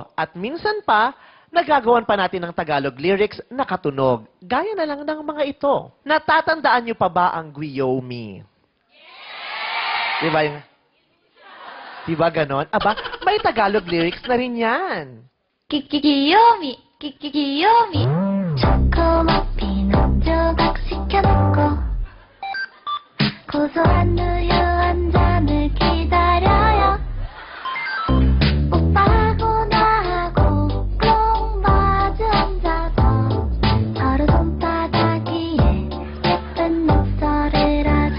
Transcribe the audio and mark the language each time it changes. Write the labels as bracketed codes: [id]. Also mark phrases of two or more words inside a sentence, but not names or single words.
[tl] At minsan pa, nagagawan pa natin ng Tagalog lyrics na katunog. Gaya na lang ng mga ito. Natatandaan niyo pa ba ang Guyomi? Diba yung... Diba ganon? Aba, may Tagalog lyrics na rin yan. [ko] Kiyomi, Kiyomi. 초코머핀 조각 시켜놓고 고소한 우유 한 잔을 기다려요. 오빠하고 나하고 꼭 마주 앉아서 서로 손바닥 위에 예쁜 녹설을 하죠.